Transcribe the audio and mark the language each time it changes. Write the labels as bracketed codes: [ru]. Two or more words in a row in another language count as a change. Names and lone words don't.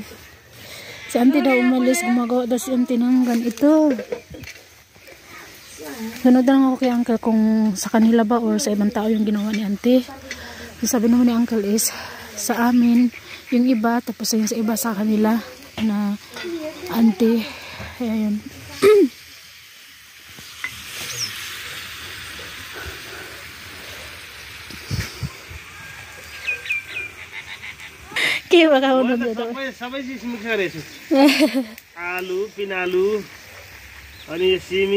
[tl] Si auntie daw umalis, gumagawa daw si auntie ng ganito. Sunod lang ako kay uncle kung sa kanila ba or sa ibang tao yung ginawa ni auntie. Sabi naman ni uncle is sa amin yung iba tapos yung sa iba sa kanila na auntie. Ayan. [ne] के पकाउनु सबै चिज मिक्स गरेको छु आलु पिनालु अनि यो सिमी